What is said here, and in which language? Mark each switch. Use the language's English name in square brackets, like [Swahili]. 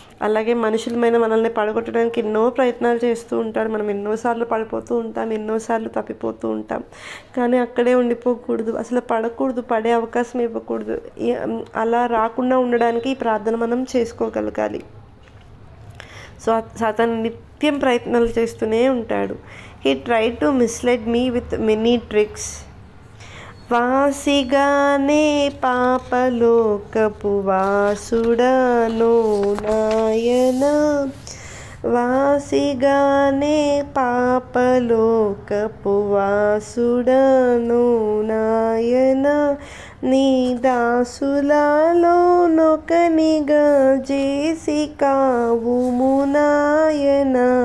[Telugu] అలాగే మనుషులమైన మనల్ని పడగొట్టడానికి ఎన్నో ప్రయత్నాలు చేస్తూ ఉంటాడు. మనం ఎన్నోసార్లు పడిపోతూ ఉంటాం, ఎన్నోసార్లు తప్పిపోతూ ఉంటాం. కానీ అక్కడే ఉండిపోకూడదు, అసలు పడకూడదు, పడే అవకాశం ఇవ్వకూడదు. అలా రాకుండా ఉండడానికి ఈ ప్రార్థన మనం చేసుకోగలగాలి. సో సాతాను నిత్యం ప్రయత్నాలు చేస్తూనే ఉంటాడు. [English] He tried to mislead me with many tricks. [Telugu] వాసిగానే పాపలోకపు వాసుడను నాయన, వాసిగానే పాపలోకపు వాసుడను నాయన, నీ దాసులలో నొకనిగా చేసి కావుము నాయన,